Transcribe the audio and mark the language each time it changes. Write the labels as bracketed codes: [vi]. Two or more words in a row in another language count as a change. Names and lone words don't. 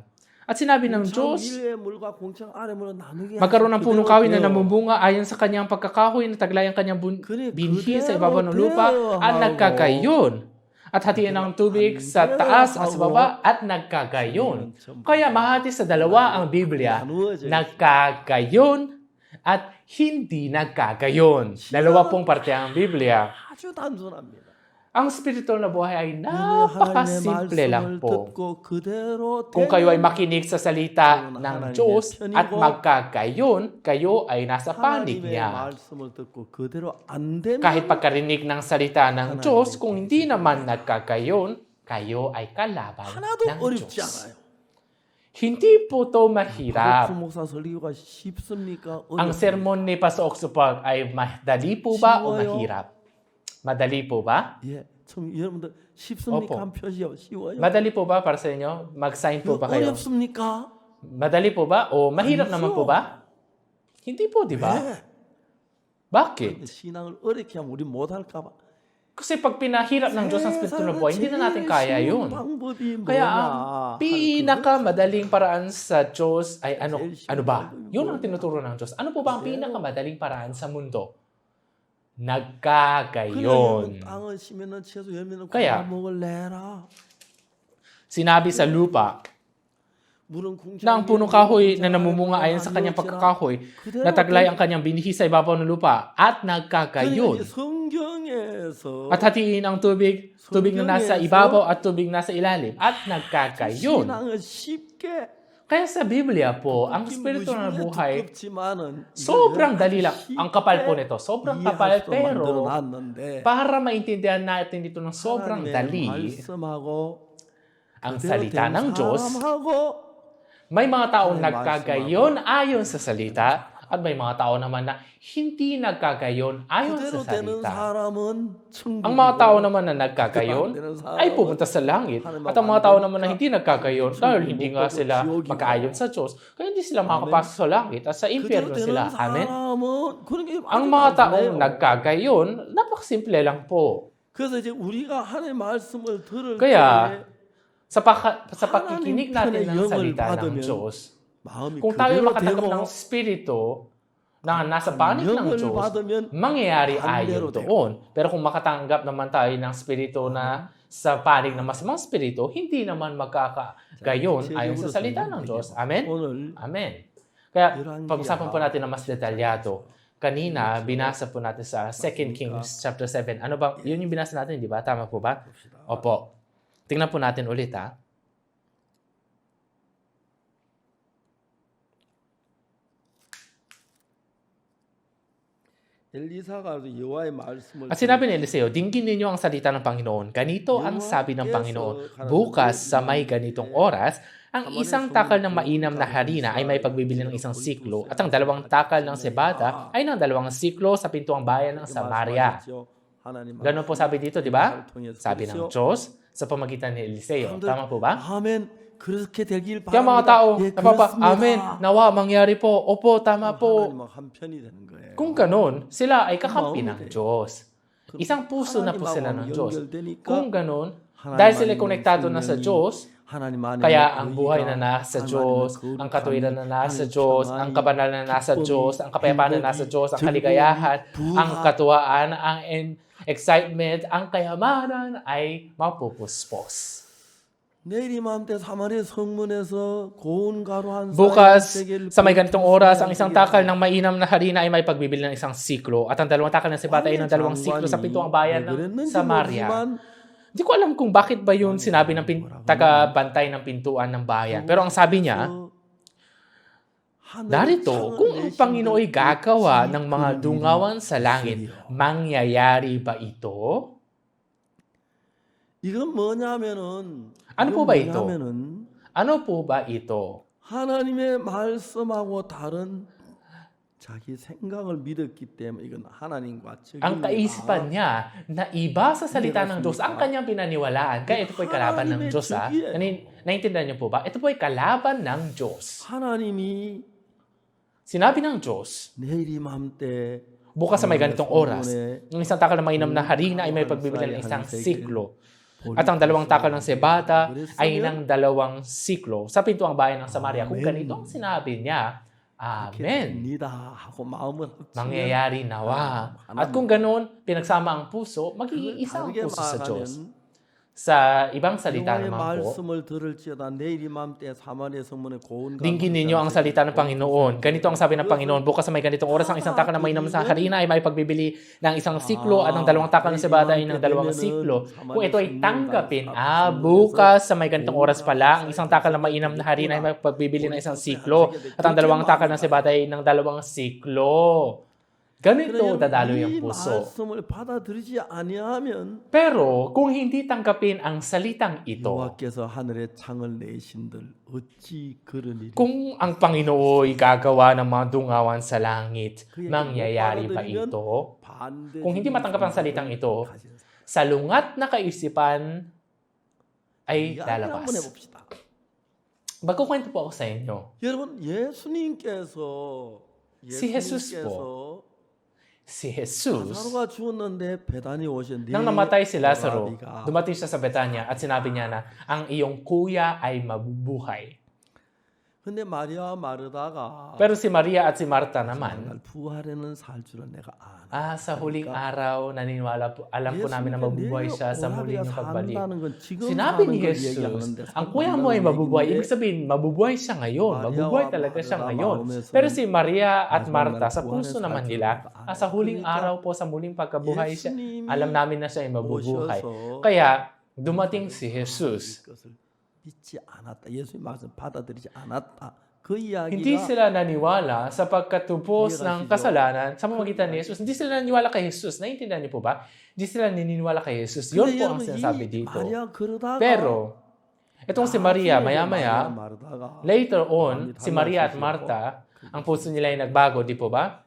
[tl] At sinabi ng Diyos, magkaroon ng punong kahoy na namumunga ayon sa kanyang pagkakahoy na taglay ang kanyang binhi sa ibabaw ng lupa at nagkagayon. At hatiin ang tubig sa taas at sa baba at nagkagayon. Kaya mahati sa dalawa ang Biblia, nagkagayon at hindi nagkagayon. Dalawa pong parte ang Biblia. [ko] 아주 단순합니다. [tl] Ang spiritual na buhay ay napakasimple lang po. Kung Kung kayo ay makinig sa salita ng Diyos at magkagayon, kayo ay nasa panig niya. Kahit pagkarinig ng salita ng Diyos, kung hindi naman nagkagayon, kayo ay kalaban ng Diyos. Hindi po ito mahirap. Ang sermon ni Pastor Oxupag ay madali po ba o mahirap? Madali po ba? [ko] 좀 여러분들 쉽습니까? [tl] Opo. [ko] 한 표시요. 쉬워요. [tl] Madali po ba para sa inyo? Mag-sign po ba kayo? [ko] 어렵습니까? [tl] Madali po ba? O mahirap naman po [ko] 아니죠. [tl] ba? Hindi po, di ba? [ko] 네. [tl] Bakit? [ko] 신앙을 어렵게 하면 우리 못할까 봐. [tl] Kasi pag pinahirap ng Diyos ang Espiritu ng buhay, hindi na natin kaya yun. [ko] 방법이 [tl] Kaya [ko] 뭐냐? [tl] ang pinakamadaling paraan sa Diyos ay ano ba? Yun ang tinuturo ng Diyos. Ano po ba ang pinakamadaling paraan sa mundo? Nagkagayon. [ko] 땅을 심으면 채소 열매는 [tl] Kaya, [ko] 과목을 내라. [tl] Sinabi sa lupa [ko] 물은 궁창 [tl] na ang punong kahoy na namumunga ayon sa kanyang pagkakahoy, nataglay ang kanyang binihi sa ibabaw ng lupa at nagkagayon. [ko] 성경에서 [tl] At hatiin ang tubig na nasa ibabaw at tubig na nasa ilalim at nagkagayon. [ko] 신앙을 쉽게 [tl] Kaya sa Biblia po, ang Espiritu ng buhay, [ko] 두껍지만은 [tl] sobrang dali lang. Ang kapal po nito, sobrang kapal, pero [ko] 만들어놨는데 [tl] para maintindihan natin dito ng sobrang dali, [ko] 말씀하고 [tl] ang [ko] 그대로 [tl] salita [ko] 된 [tl] ng Diyos, [ko] 사람하고 [tl] may mga taong Ay, nagkagayon ayon sa salita, at may mga tao naman na hindi nagkagayon ayon [ko] 그대로 [tl] sa [ko] 되는 [tl] salita. [ko] 사람은 [tl] Ang mga tao [ko] 천국이고 [tl] naman na nagkagayon ay pupunta sa langit. At ang mga tao naman na hindi nagkagayon dahil hindi nga sila magkaayon sa Diyos, kaya hindi sila makakapasok sa langit at sa [ko] 그대로 [tl] impyerno [ko] 되는 [tl] sila. Amen? [ko] 사람은 그런 게 [tl] Ang [ko] 아주 [tl] mga taong [ko] 단순해요. [tl] nagkagayon, napakasimple lang po. [ko] 그래서 이제 우리가 하나님의 말씀을 들을 [tl] Kaya, [ko] 때 [tl] sa pakikinig natin ng salita ng Diyos, [ko] 마음이 [tl] kung tayo [ko] 그대로 [tl] makatanggap [ko] 되고 [tl] ng Espiritu na nasa panig ng [ko] 영을 [tl] Diyos, [ko] 받으면 [tl] mangyayari ayon [ko] 반대로 [tl] doon. Pero kung makatanggap naman tayo ng Espiritu na sa panig ng masamang Espiritu, hindi naman magkakagayon ayon sa salita ng Diyos. Amen? [ko] 오늘 [tl] Amen. Kaya pag-usapan po natin na mas detalyado. Kanina, binasa po natin sa 2 Kings chapter 7. Ano ba? Yun yung binasa natin, di ba? Tama po ba? Opo. Tingnan po natin ulit, ha? [ko] 엘리사가 여호와의 말씀을 [tl] At sinabi ni Eliseo, dinggin ninyo ang salita ng Panginoon. Ganito ang sabi ng Panginoon. Bukas sa may ganitong oras, ang isang takal ng mainam na harina ay may pagbibili ng isang siklo at ang dalawang takal ng sebada ay ng dalawang siklo sa pintuang bayan ng Samaria. Ganun po sabi dito, di ba? Sabi ng Diyos sa pamagitan ni Eliseo. Tama po ba? [ko] 아멘. 그렇게 되길 [tl] Kaya mga [ko] 바랍니다. [tl] tao, [ko] 예, [tl] Amen, nawa, mangyari po. Opo, tama po. [ko] 하나님과 한편이 되는 거예요. [tl] Kung ganun, sila ay kakampi ng Diyos. Isang puso na po sila ng Diyos. Kung ganun, dahil sila konektado na sa Diyos, [ko] 하나님 안에 [tl] kaya ang buhay na nasa Diyos, ang katuwiran na nasa Diyos, ang kabanalan na nasa Diyos, ang kapayapaan na nasa Diyos, ang kaligayahan, ang katuwaan, ang excitement, ang kayamanan ay mapupuspos. [ko] 내일 이맘때 사마리아 성문에서 고운 가루 한 [tl] Bukas, [ko] 세겔 [tl] sa may ganitong oras, ang isang takal ng mainam na harina ay may pagbibili ng isang siklo at ang dalawang takal ng sebada ay ng dalawang siklo sa pintuang bayan ng Samaria. Hindi ko alam kung bakit ba yun sinabi ng taga-bantay ng pintuan ng bayan. Pero ang sabi niya, narito, kung ang Panginoon ay gagawa ng mga dungawan sa langit, mangyayari ba ito? [ko] 이건 뭐냐면은 [tl] Ano po ba ito? [ko] 뭐냐면은 [tl] Ano po ba ito? [ko] 하나님의 말씀하고 다른 자기 생각을 믿었기 때문에 이건 하나님과 [tl] Ang kaisipan niya na iba sa salita ng Diyos ang kanyang pinaniwalaan. Kaya ito po ay kalaban ng Diyos. Naintindihan niyo po ba? Ito po ay kalaban ng Diyos. [ko] 하나님이 [tl] Sinabi ng Diyos, [ko] 내일 이맘때 [tl] bukas sa may ganitong oras, ang isang takal na mainam na harina ay may pagbibili ng isang siklo. At ang dalawang takal ng sebada ay ng dalawang siklo sa pintuang bayan ng Samaria. Kung ganito ang sinabi niya, Amen. [ko] 하고 마음을 [tl] Mangyayari nawa. At kung ganoon, pinagsama ang puso, magiging isang puso sa Diyos. Sa ibang salita naman po, [ko] 말씀을 들을지어다 내일 이맘때 사마리아 성문에 고운 [tl] dinggin ninyo ang salita ng Panginoon. Ganito ang sabi ng Panginoon, bukas sa may ganitong oras, ang isang takal na mainam sa harina ay may pagbibili ng isang siklo at ang dalawang takal ng sebada ay ng dalawang siklo. Kung ito ay tanggapin, bukas sa may ganitong oras pala, ang isang takal na mainam na harina ay may pagbibili ng isang siklo at ang dalawang takal ng sebada ay ng dalawang siklo. Ganito dadalo yung puso. [ko] 말씀을 받아들이지 아니하면 [tl] Pero kung hindi tanggapin ang salitang ito, [ko] 여호와께서 하늘에 창을 내신들 어찌 그런 일이 [tl] kung ang Panginoon ay gagawa ng mga dungawan sa langit, mangyayari ba ito? [ko] 반대 [tl] Kung hindi matanggap ang salitang ito, salungat na kaisipan ay [ko] 이야기를 한번 [tl] lalabas. [ko] 해봅시다. [tl] Magkukwento po ako sa inyo. 여러분 예수님께서 Si Jesus Si Jesus, [ko] 라자로가 죽었는데 베다니 오셨는데 [tl] nang namatay si Lazaro, dumating siya sa Betanya at sinabi niya na ang iyong kuya ay mabubuhay. [ko] 근데 마리아와 마르다가 [tl] Pero si Maria at si Marta naman, [ko] 날 부활에는 살 줄은 내가 아나. [tl] sa huling araw, naniniwala po, alam po namin na mabubuhay siya sa muling niyong pagbalik. Sinabi ni Jesus, ang kuya mo ay mabubuhay. Ibig sabihin, mabubuhay siya ngayon. Mabubuhay talaga siya ngayon. Pero si Maria at Marta, sa puso naman nila, sa huling araw po, sa muling pagkabuhay siya, alam namin na siya ay mabubuhay. Kaya, dumating si Jesus. [ko] 믿지 않았다. 예수님 말씀 받아들이지 않았다. 그 이야기가 [tl] Hindi sila naniwala sa pagkatubos ng kasalanan sa pamamagitan ni Jesus. Hindi sila naniwala kay Jesus. Naiintindihan niyo po ba? Hindi sila naniniwala kay Jesus. Yun po ang sinasabi dito. Pero, itong si Maria, maya-maya, [en] later on, [tl] si Maria at Marta, ang puso nila ay nagbago, di po ba?